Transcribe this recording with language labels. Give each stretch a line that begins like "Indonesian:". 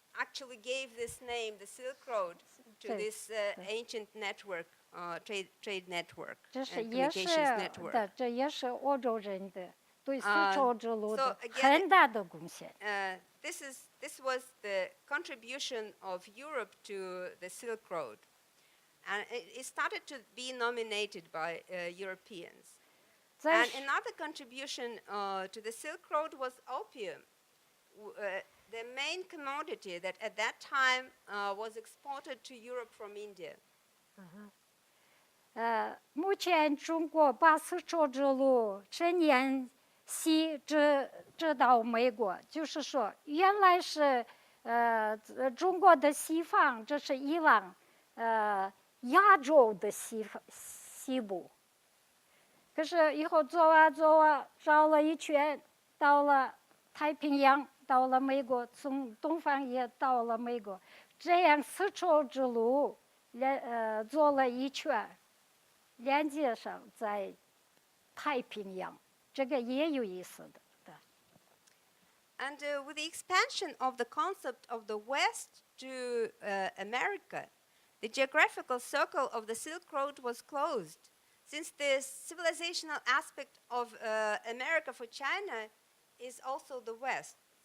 English: Actually gave this name, the Silk Road, to this ancient network, trade network and communications network.
Chinese: 这也是欧洲人的对丝绸之路的很大的贡献。
English: This was the contribution of Europe to the Silk Road, and it started to be nominated by Europeans. And another contribution to the Silk Road was opium, the main commodity that at that time was exported to Europe from India.
Chinese: 目前中国把丝绸之路沿西直到美国，就是说原来是中国的西方，这是伊朗亚洲的西部。可是以后走啊绕了一圈，到了太平洋，到了美国，从东方也到了美国，这样丝绸之路走了一圈，连接上在太平洋，这个也有意思的。
English: And with the expansion of the concept of the West to America, the geographical circle of the Silk Road was closed. Since the civilizational aspect of America for China is also the West.